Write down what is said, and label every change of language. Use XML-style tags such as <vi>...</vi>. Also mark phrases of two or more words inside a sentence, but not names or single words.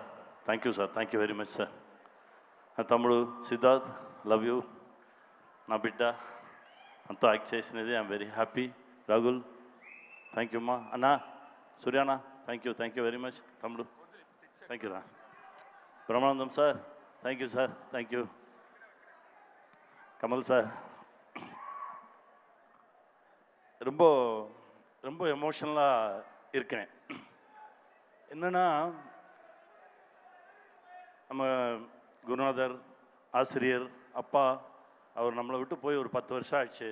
<en>thank you very much sir. నా తమ్ముడు సిద్ధార్థ్, love you.</en> <te>నా బిడ్డ అంతా యాక్ట్ చేసినది.</te> <en>I'm very happy. రాగుల్ thank you అమ్మా. అన్నా సూర్యానా thank you very much. తమ్ముడు thank you రా. బ్రహ్మానందం sir thank you sir. thank you.</en> <ta>கமல் சார் ரொம்ப ரொம்ப எமோஷனலாக இருக்கேன். என்னென்னா நம்ம குருநாதர், ஆசிரியர், அப்பா அவர் நம்மளை விட்டு போய் ஒரு 10 வருஷம் ஆச்சு.</ta>